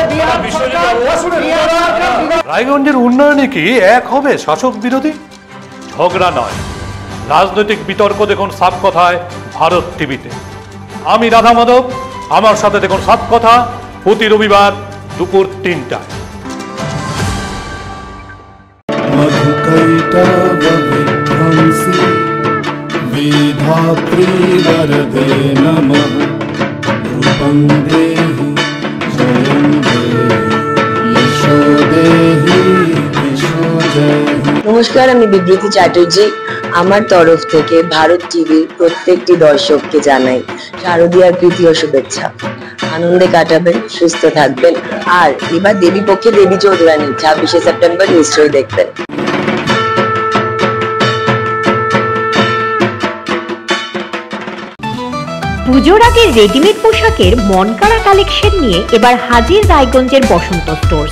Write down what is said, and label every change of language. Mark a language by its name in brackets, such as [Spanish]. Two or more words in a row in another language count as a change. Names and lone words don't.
[Bangla] রায়গঞ্জের উন্নয়নে কি এক হবে শাসক বিরোধী? ঝগড়া নয়, রাজনৈতিক বিতর্ক দেখুন সাত কথায় ভারত টিভিতে। আমি রাধা মাধব, আমার সাথে দেখুন সাত কথা প্রতি রবিবার দুপুর 3টায়। [Sanskrit] मधुकैटवविध्वंसी विधात्री वरदे नमः रूपं देहि जयं देहि यशो देहि यशो जयहि। [Bangla] নমস্কার, আমি বিবৃতি চ্যাটার্জি। আমার তরফ থেকে ভারত টিভির প্রত্যেকটি দর্শককে জানাই শারদীয়ার প্রীতি ও শুভেচ্ছা। আনন্দে কাটাবেন, সুস্থ থাকবেন। আর এবার দেবী পক্ষে দেবী চৌধুরানী 26শে সেপ্টেম্বর নিশ্চয়ই দেখবেন। পুজোর আগে রেডিমেড পোশাকের মনকাড়া কালেকশন নিয়ে এবার হাজির রায়গঞ্জের বসন্ত স্টোর্স।